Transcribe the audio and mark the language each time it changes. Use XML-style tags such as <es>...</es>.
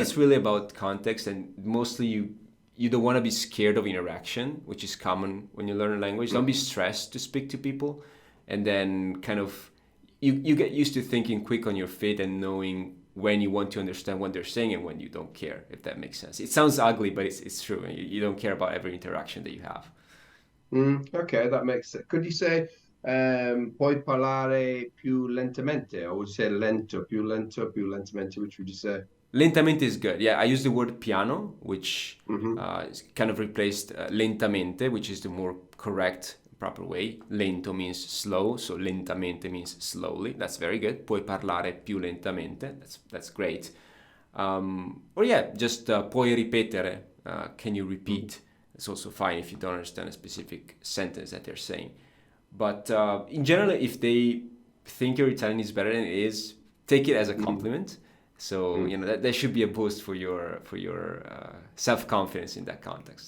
<en>it's really about context, and mostly you don't want to be scared of interaction, which is common when you learn a language. Don't be Mhm. stressed to speak to people, and then kind of you get used to thinking quick on your feet and knowing when you want to understand what they're saying and when you don't care, if that makes sense. It sounds ugly, but it's true. You don't care about every interaction that you have. Okay, that makes sense. Could you say</en> <it>puoi parlare più lentamente?</it> <en>Or would you say</en> <it>lento, più lentamente?</it> <en>Which would you say? Lentamente is good. Yeah, I use the word piano, which Hmm. is kind of replaced lentamente, which is the more correct, proper way. Lento means slow, so lentamente means slowly. That's very good.</en> <it>Puoi parlare più lentamente.</it> <en>That's great. Or yeah, just</en> <it>puoi ripetere.</it> <en>Can you Hmm. repeat? It's also fine if you don't understand a specific sentence that they're saying. But in general, if they think your Italian is better than it is, take it as a Mm, compliment. So mm. that should be a boost for your self confidence in that context.</en>